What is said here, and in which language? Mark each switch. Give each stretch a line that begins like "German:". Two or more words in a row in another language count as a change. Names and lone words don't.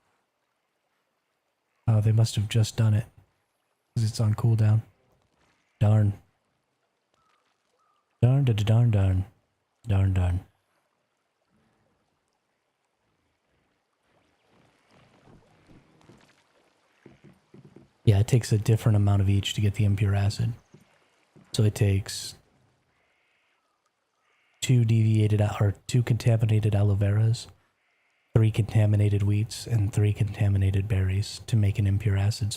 English: Oh, they must have just done it. Because it's on cooldown. Darn. Darn, da, da, darn, darn. Darn, darn. Yeah, it takes a different amount of each to get the impure acid. So it takes 2 contaminated aloe veras, 3 contaminated wheats, and 3 contaminated berries to make an impure acid.